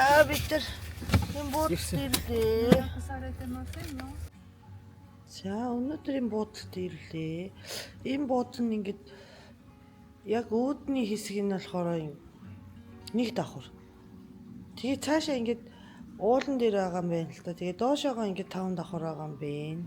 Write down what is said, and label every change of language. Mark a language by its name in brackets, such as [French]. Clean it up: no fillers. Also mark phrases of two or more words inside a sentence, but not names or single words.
[Mongolian] бид нар энэ буудалд ирлээ. [Japanese] されてませんよ。 [Mongolian] За өнөөдрийн буудалд ирлээ. Энэ буудал нь ингээд яг өөдний хэсэг нь болохоор нэг давхар. Тэгээ цаашаа ингээд уулан дээр байгаа юм байна л да. Тэгээ доошоогоо ингээд 5 давхар байгаа юм байна.